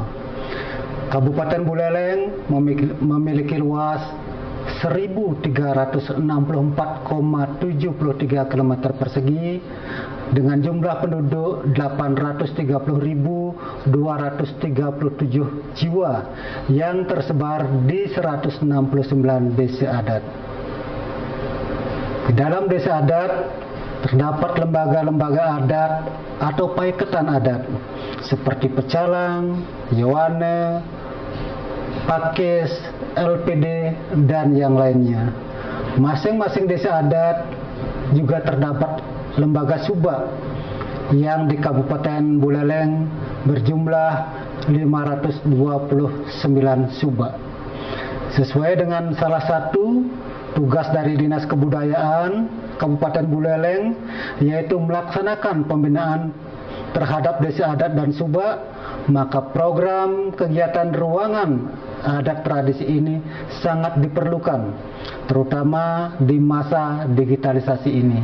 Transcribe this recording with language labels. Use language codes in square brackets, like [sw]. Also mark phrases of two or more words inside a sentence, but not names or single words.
[id] Kabupaten Buleleng memiliki luas 1.364,73 km persegi dengan jumlah penduduk 830.237 jiwa yang tersebar di 169 desa adat. Di dalam desa adat terdapat lembaga-lembaga adat atau paiketan adat seperti pecalang, yawane, pakis, LPD, dan yang lainnya. Masing-masing desa adat juga terdapat lembaga subak yang di Kabupaten Buleleng berjumlah 529 subak. Sesuai dengan salah satu tugas dari Dinas Kebudayaan Kabupaten Buleleng, yaitu melaksanakan pembinaan terhadap desa adat dan subak, maka program kegiatan ruangan adat tradisi ini sangat diperlukan, terutama di masa digitalisasi ini.